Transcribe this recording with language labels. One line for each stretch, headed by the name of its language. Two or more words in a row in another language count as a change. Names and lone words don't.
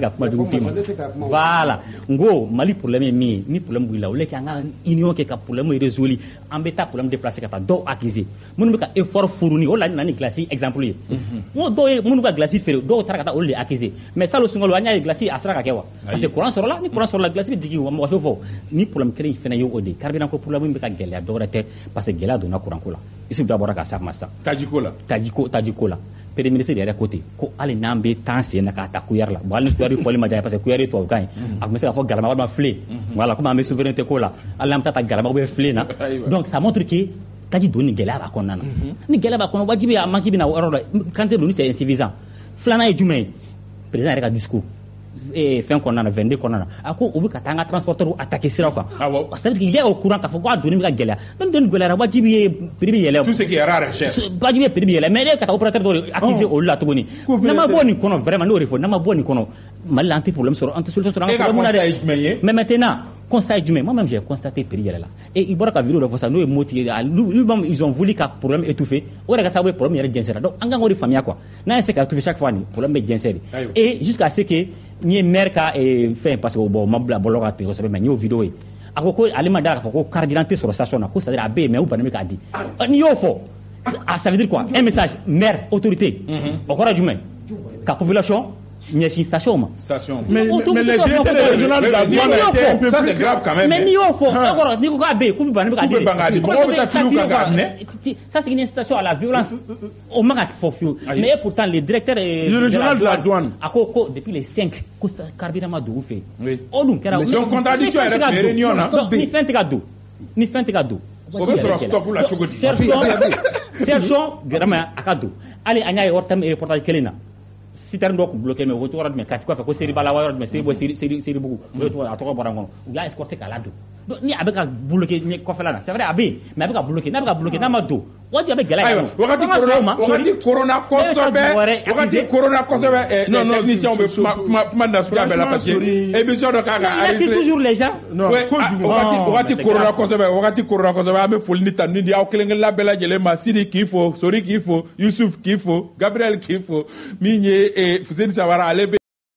Bambara: ka kuma jugu f'i ma voilà n ko Mali problème ye min ye ni problème b'i la o le kɛ an ka union kɛ ka
French: problème résoudre
Bambara: an bɛ taa
French: problème déplacer
Bambara: ka taa dɔw accuser minnu bɛ ka
French: effort fourni
Bambara: o la ni
French: glace exemple
Bambara: ye n ko dɔw ye minnu ka glace feere dɔw taara ka taa olu de accuser mais salon sunkalo an y'a ye glace a sera ka kɛ wa
French: parce que courant
Bambara: sɔrɔla ni courant sɔrɔla glace bɛ jigin wa mɔgɔ fɔ ni problème kelen in fana ye o de ye carburant ko problème bɛ ka gɛlɛya dɔwɛrɛ tɛ
French: parce que
Bambara: gɛlɛya donna courant ko la Isufu da bɔra ka s'a ma sisan taji ko la
French: premier ministre
Bambara: yɛrɛ ko ten ko hali n'an bɛ temps sen na k'a ta kuyari la bon hali ni kuyari fɔli ma diya
French: parce que
Bambara: kuyari ye tubabukan ye a tun bɛ se k'a fɔ galama walima filen
French: voilà comme
Bambara: an bɛ souveraineté ko la hali n'an bɛ taa galama
French: ou bien
Bambara: filen na
French: donc ça montre que
Bambara: taji don ni gɛlɛya b'a kɔnɔna na ni gɛlɛya b'a kɔnɔ wajibi a manque bɛ na o yɔrɔ la quantité don ni
French: c'est insuffisant
Bambara: filanan ye jumɛn ye président yɛrɛ ka discours fɛn kɔnɔna na 22 kɔnɔna na a ko u bɛ ka taa an ka
French: transporteur attaquer
Bambara: siraw kan
French: ça veut dire qu'il y a au courant
Bambara: k'a fɔ ko a donni bɛ ka gɛlɛya donni gɛlɛyara wajibi ye prix bɛ yɛlɛ
French: tout ce qui est rare cher
Bambara: wajibi ye prix bɛ yɛlɛ mais ne ka taa opérateur dɔ de accuser olu la tuguni n'an ma bɔ nin kɔnɔ vraiment n'o de fɔ n'an ma bɔ nin kɔnɔ Mali la an tɛ problème sɔrɔ an tɛ solution sɔrɔ an ka problème na dɛ
French: mais maintenant constat est
Bambara: jumɛn
French: moi-même j'ai constaté prix
Bambara: yɛlɛ la et i bɔra ka vidéo dɔ fɔ sa n'o ye moti ye
French: lui-même ils ont voulu
Bambara: ka
French: problème étouffer
Bambara: o de ka sababu ye problème yɛrɛ jɛnsɛra donc an kan k'o de faamuya quoi n'an ye se ka étouffer
French: chaque fois
Bambara: ni problème bɛ jɛnsɛ de
French: et jusqu'à ce que
Bambara: n ye maire ka fɛn
French: parce que bon
Bambara: ma bila bɔlɔ ka tigɛ kosɛbɛ mais n y'o vidéo ye a ko ale ma da k'a fɔ ko carburant tɛ sɔrɔ station na ko
French: c'est à dire
Bambara: a bɛ yen mais u bannen bɛ k'a di n'i y'o fɔ
French: ça veut dire quoi un message maire autorité
Bambara: o kɔrɔ jumɛn ka population ɲɛsin station ma
French: mais les directeurs régionaux de la douane étaient un peu ça c'est grave quand même
Bambara: mais n'i y'o fɔ d'accord n'i ko k'a bɛ yen k'u bɛ bannen bɛ k'a di mɔgɔw bɛ taa filiw kan k'a minɛ
French: ça c'est une incitation à la violence
Bambara: o man ka fɔ fiyewu
French: mais et pourtant le directeur régional de la douane
Bambara: a ko
French: depuis les 5
Bambara: ko carburant ma don u fɛ yen o dun kɛra
French: mais c'est une contradiction
Bambara: yɛrɛ fɛ réunion na ni fɛn tɛ ka don o bɛ sɔrɔ stop la cogo di
French: cherchons vraiment
Bambara: a ka don hali an y'a ye reportage kelen na citerne dɔ tun bloqué mais o tɔgɔ jumɛn kati kɔfɛ ko Seriba la yɔrɔ jumɛn Seribugu a tɔgɔ bɔra n kɔnɔ u y'a escorté k'a ladon donc ni a bɛ ka bloqué kɔfɛla la
French: c'est vrai
Bambara: a bɛ yen mais a bɛ ka bloqué n'a bɛ ka bloqué n'a ma don wajibi a bɛ gɛlɛya ayiwa wagati corona kosɛbɛ techniciens bɛ kuma nasuguya bɛɛ la
French: parce que émission
Bambara: dɔ kan ka
French: enregistré toujours les gens
Bambara: wagati corona kosɛbɛ an bɛ foli ni tanu di aw kelen kelenna bɛɛ lajɛlen ma Sidi k'i fo Sori k'i fo Yusuf k'i fo Gabriel k'i fo min ye Fuseni Sabara ale